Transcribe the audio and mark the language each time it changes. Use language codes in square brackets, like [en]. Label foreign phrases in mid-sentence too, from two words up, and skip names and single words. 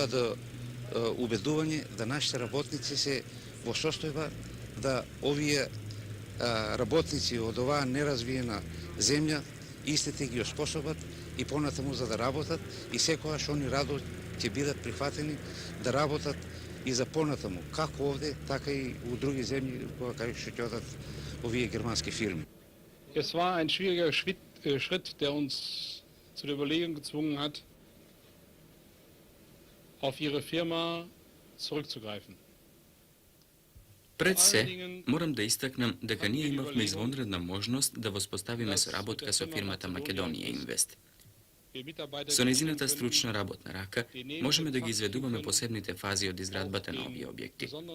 [mk] до убедување да нашите работници се во состојба да овие работници од оваа неразвиена земја истите ги оспособат и понатаму за да работат и секогаш они радо ќе бидат прифатени да работат и за понатаму, како овде, така и у други земји кај што ќе одат ovие германски фирми. [de] Es war ein schwieriger Schritt, der uns zu der Überlegung gezwungen hat, auf ihre Firma zurückzugreifen. [mk] Пред се, морам да истакнам дека ние имавме извонредна можност да воспоставиме соработка со фирмата Македонија Инвест. Со незината стручна работна рака можеме да ги изведуваме посебните фази од изградбата на овие објекти.